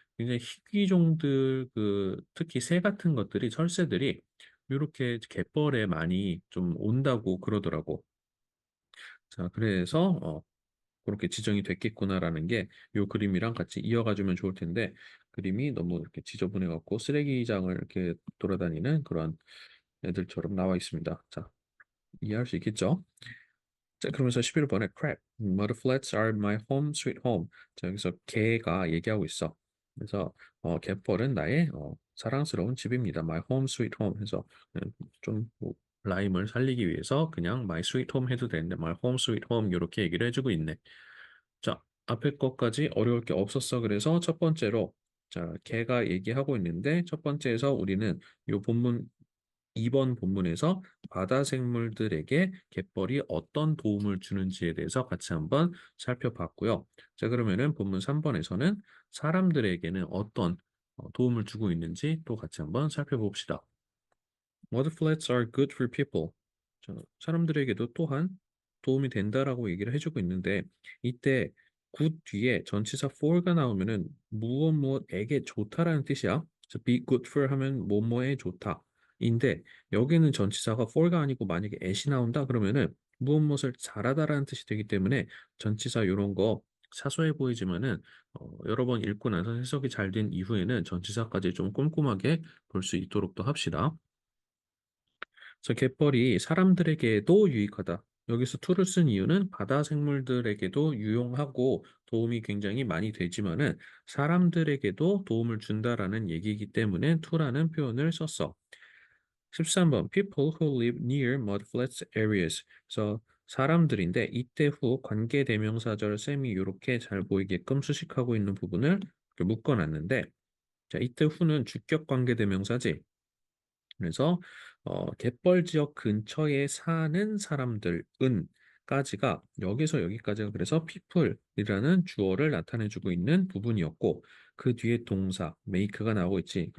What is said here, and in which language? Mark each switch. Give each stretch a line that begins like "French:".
Korean: 굉장히 희귀종들 특히 새 같은 것들이 철새들이 요렇게 갯벌에 많이 좀 온다고 그러더라고. 자, 그래서 그렇게 지정이 됐겠구나라는 게 요 그림이랑 같이 이어가 주면 좋을 텐데 그림이 너무 이렇게 지저분해 갖고 쓰레기장을 이렇게 돌아다니는 그런 애들처럼 나와 있습니다. 자, 이해할 수 있겠죠? 자, 그러면서 11번에
English: crap, mudflats are my home sweet home.
Korean: 자, 여기서 개가 얘기하고 있어. 그래서 갯벌은 나의 사랑스러운 집입니다.
English: My home sweet home
Korean: 해서 좀뭐 라임을 살리기 위해서 그냥
English: my sweet home
Korean: 해도 되는데
English: my home sweet home
Korean: 이렇게 얘기를 해주고 있네. 자, 앞에 것까지 어려울 게 없었어. 그래서 첫 번째로 자, 개가 얘기하고 있는데 첫 번째에서 우리는 요 본문 2번 본문에서 바다 생물들에게 갯벌이 어떤 도움을 주는지에 대해서 같이 한번 살펴봤고요. 자, 그러면은 본문 3번에서는 사람들에게는 어떤 도움을 주고 있는지 또 같이 한번 살펴봅시다.
English: Mudflats are good for people.
Korean: 자, 사람들에게도 또한 도움이 된다라고 얘기를 해주고 있는데 이때 good 뒤에 전치사 for가 나오면은 무엇 무엇에게 좋다라는 뜻이야. 그래서 be good for 하면 뭐뭐에 좋다. 인데 여기는 전치사가 for가 아니고 만약에 at이 나온다 그러면은 무엇 무엇을 잘하다라는 뜻이 되기 때문에 전치사 이런 거 사소해 보이지만은 여러 번 읽고 나서 해석이 잘 된 이후에는 전치사까지 좀 꼼꼼하게 볼 수 있도록 또 합시다. 그래서 갯벌이 사람들에게도 유익하다. 여기서 to를 쓴 이유는 바다 생물들에게도 유용하고 도움이 굉장히 많이 되지만은 사람들에게도 도움을 준다라는 얘기이기 때문에 to라는 표현을 썼어.
English: 13번 People who live near mudflats areas.
Korean: 그래서 사람들인데 이때 후 관계대명사절 셈이 이렇게 잘 보이게끔 수식하고 있는 부분을 이렇게 묶어놨는데 자 이때 후는 주격 관계대명사지. 그래서 갯벌 지역 근처에 사는 사람들은 까지가 여기서 여기까지가 그래서 people이라는 주어를 나타내주고 있는 부분이었고 그 뒤에 동사 make가 나오고 있지.